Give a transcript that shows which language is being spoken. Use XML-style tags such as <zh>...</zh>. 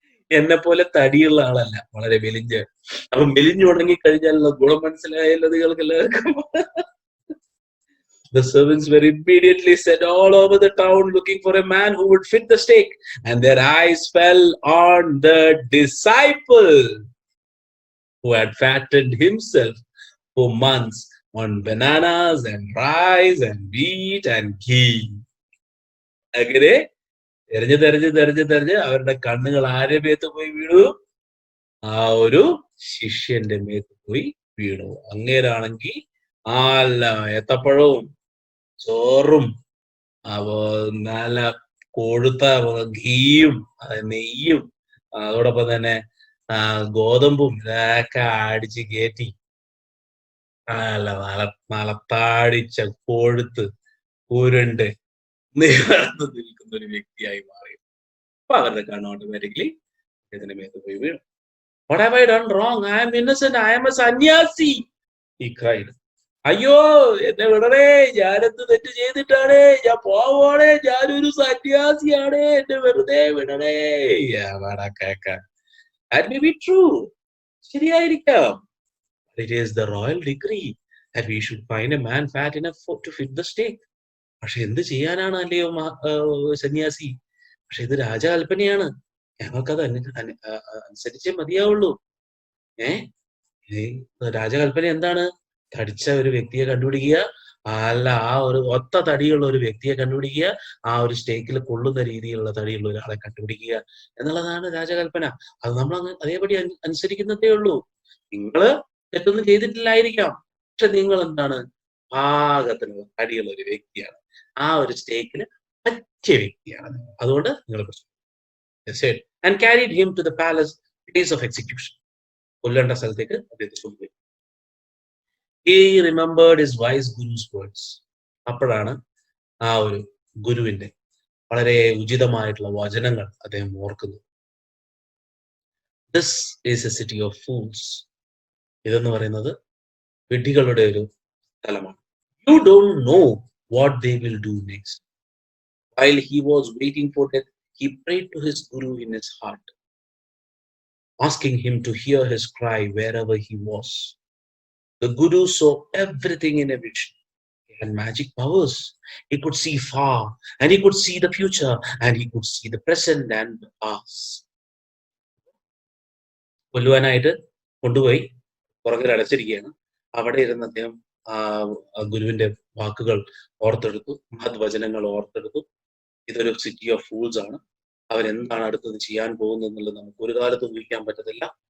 <ml>എന്നെ പോലെ തടിയുള്ള ആളല്ല, വളരെ മെലിഞ്ഞ്. അപ്പൊ മെലിഞ്ഞു തുടങ്ങി കഴിഞ്ഞാലുള്ള ഗുണം മനസ്സിലായല്ലോ നിങ്ങൾക്ക് എല്ലാവർക്കും.</ml> <en>The servants were immediately sent all over the town looking for a man who would fit the stake, and their eyes fell on the disciple who had fattened himself for months on bananas and rice and wheat and ghee.</en> <ml>അങ്ങനെ തെരഞ്ഞ് അവരുടെ കണ്ണുകൾ ആരെ മേത്ത് പോയി വീണു? ആ ഒരു ശിഷ്യന്റെ മേത്ത് പോയി വീണു. അങ്ങേരാണെങ്കിൽ നല്ല ഏത്തപ്പഴവും ചോറും നല്ല കൊഴുത്ത ഘീയും നെയ്യും അതോടൊപ്പം തന്നെ ഗോതമ്പും ഇതൊക്കെ അടിച്ച് കയറ്റി നല്ല താടിച്ച കൊഴുത്ത് ഉരുണ്ട് നിൽക്കുന്ന ഒരു വ്യക്തിയായി മാറി. അപ്പൊ അവരുടെ കണ്ണ് ഓട്ടോമാറ്റിക്കലി ഇതിന്റെ മേത്ത് പോയി വീണു.</ml> <en>What have I done wrong? I am innocent. I am a sannyasi. He cried.</en> <ml>അയ്യോ എന്നെ വിടണേ, ഞാനെന്ത് തെറ്റ് ചെയ്തിട്ടാണ്? ഞാൻ പോവാണേ, ഞാനൊരു സന്യാസിയാണ്, എന്നെ വെറുതെ വിടണേ. കേൾക്കാൻ</ml> <en>that may be true.</en> <ml>ശരിയായിരിക്കാം.</ml> <en>It is the royal decree that we should find a man fat enough to fit the stake.</en> <ml>പക്ഷെ എന്ത് ചെയ്യാനാണ് അല്ലയോ സന്യാസി? പക്ഷെ ഇത് രാജകൽപ്പനയാണ്, ഞങ്ങൾക്കത് അനുസരിച്ചേ മതിയാവുള്ളൂ. രാജകൽപ്പന എന്താണ്? തടിച്ച ഒരു വ്യക്തിയെ കണ്ടുപിടിക്കുക, അല്ല ആ ഒരു ഒത്ത തടിയുള്ള ഒരു വ്യക്തിയെ കണ്ടുപിടിക്കുക, ആ ഒരു സ്റ്റേക്കിൽ കൊള്ളുന്ന രീതിയിലുള്ള തടിയുള്ള ഒരാളെ കണ്ടുപിടിക്കുക എന്നുള്ളതാണ് രാജകൽപ്പന. അത് നമ്മൾ അതേപടി അനുസരിക്കുന്നതേ ഉള്ളൂ. നിങ്ങള് തെറ്റൊന്നും ചെയ്തിട്ടില്ലായിരിക്കാം, പക്ഷെ നിങ്ങൾ എന്താണ്? പാകത്തിനുള്ള തടിയുള്ള ഒരു വ്യക്തിയാണ്, ആ ഒരു സ്റ്റേക്കിന് പറ്റിയ വ്യക്തിയാണ്. അതുകൊണ്ട് നിങ്ങൾ</ml> <en>and carried him to the place of execution.</en> <ml>കൊല്ലേണ്ട സ്ഥലത്തേക്ക് അദ്ദേഹത്തെ കൊണ്ടുപോയി.</ml> <en>He remembered his wise guru's words.</en> <ml>അപ്പോഴാണ് ആ ഒരു ഗുരുവിന്റെ വളരെ ഉചിതമായിട്ടുള്ള വചനങ്ങൾ അദ്ദേഹം ഓർക്കുന്നത്.</ml> <en>This is a city of fools.</en> <ml>ഇതെന്ന് പറയുന്നത് വിഡ്ഢികളുടെ ഒരു സ്ഥലമാണ്.</ml> <en>You don't know what they will do next. While he was waiting for death, he prayed to his guru in his heart, asking him to hear his cry wherever he was. The guru saw everything in a vision. He had magic powers. He could see far, and he could see the future, and he could see the present and the past.</en> <ml>കൊല്ലുവാനായിട്ട് കൊണ്ടുപോയി പുറകിൽ അടച്ചിരിക്കുകയാണ്. അവിടെ ഇരുന്ന് അദ്ദേഹം ഗുരുവിന്റെ വാക്കുകൾ ഓർത്തെടുത്തു, മഹത്വചനങ്ങൾ ഓർത്തെടുത്തു. ഇതൊരു city of fools ആണ്, അവരെന്താണ് അടുത്തത് ചെയ്യാൻ പോകുന്നത് എന്നുള്ളത് നമുക്ക് ഒരു കാലത്തും ഊഹിക്കാൻ പറ്റത്തില്ല.</ml>